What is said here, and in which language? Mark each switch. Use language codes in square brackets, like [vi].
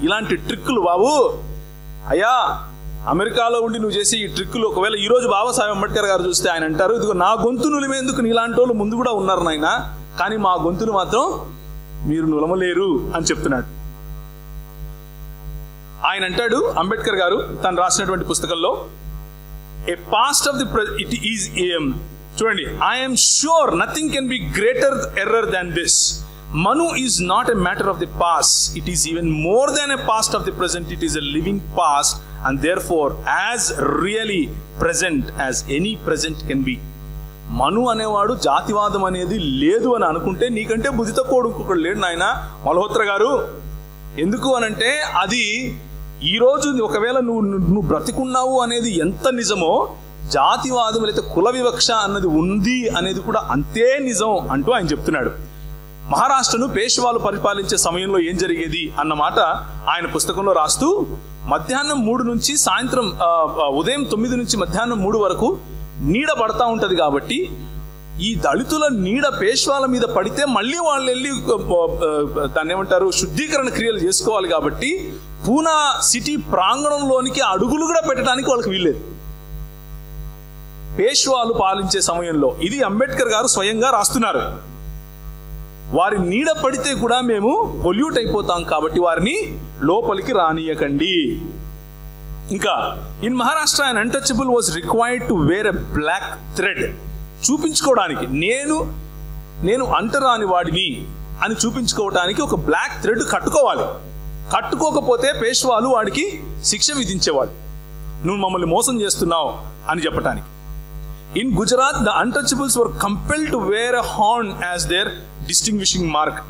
[te] ఇలాంటి ట్రిక్కులు బాబు అయ్యా అమెరికాలో ఉండి నువ్వు చేసి ఈ ట్రిక్కులు ఒకవేళ ఈ రోజు బాబాసాహెబ్ అంబేద్కర్ గారు చూస్తే ఆయన అంటారు, ఇదిగో నా గొంతు నులిమేందుకు నీలాంటి వాళ్ళు ముందు కూడా ఉన్నారు నాయన, కానీ మా గొంతును మాత్రం మీరు నులమలేరు అని చెప్తున్నాడు. ఆయన అంటాడు అంబేద్కర్ గారు తను రాసినటువంటి పుస్తకంలో, [en] a past of the it is [te] చూడండి, [en] I'm sure nothing can be greater error than this. Manu is not a matter of the past. It is even more than a past of the present. It is a living past and therefore as really present as any present can be. [te] మను అనేవాడు జాతివాదం అనేది లేదు అని అనుకుంటే నీకంటే బుద్ధి తక్కువ ఇంకొకడు లేడు నాయన మల్హోత్రా గారు. ఎందుకు అనంటే అది ఈరోజు ఒకవేళ నువ్వు బ్రతికున్నావు అనేది ఎంత నిజమో జాతివాదం లేదా కుల వివక్ష అన్నది ఉంది అనేది కూడా అంతే నిజం అంటూ ఆయన చెప్తున్నాడు. మహారాష్ట్రను పేష్వాలు పరిపాలించే సమయంలో ఏం జరిగేది అన్నమాట ఆయన పుస్తకంలో రాస్తూ, మధ్యాహ్నం 3 నుంచి సాయంత్రం ఉదయం 9 నుంచి మధ్యాహ్నం 3 వరకు నీడ పడతా ఉంటది. కాబట్టి ఈ దళితుల నీడ పేష్వాల మీద పడితే మళ్ళీ వాళ్ళు వెళ్ళి దాన్ని ఏమంటారు శుద్ధీకరణ క్రియలు చేసుకోవాలి. కాబట్టి పూనా సిటీ ప్రాంగణంలోనికి అడుగులు కూడా పెట్టడానికి వాళ్ళకి వీల్లేదు పేష్వాలు పాలించే సమయంలో. ఇది అంబేద్కర్ గారు స్వయంగా రాస్తున్నారు. వారి నీడ పడితే కూడా మేము పొల్యూట్ అయిపోతాం కాబట్టి వారిని లోపలికి రానియకండి. ఇంకా [en] In Maharashtra an untouchable was required to wear a black thread. [te] చూపించుకోవడానికి నేను అంటరాని వాడిని అని చూపించుకోవడానికి ఒక బ్లాక్ థ్రెడ్ కట్టుకోవాలి. కట్టుకోకపోతే పేష్వాలు వాడికి శిక్ష విధించేవాడు, నువ్వు మమ్మల్ని మోసం చేస్తున్నావు అని చెప్పడానికి. [en] In Gujarat, the untouchables were compelled to wear a horn as their distinguishing mark.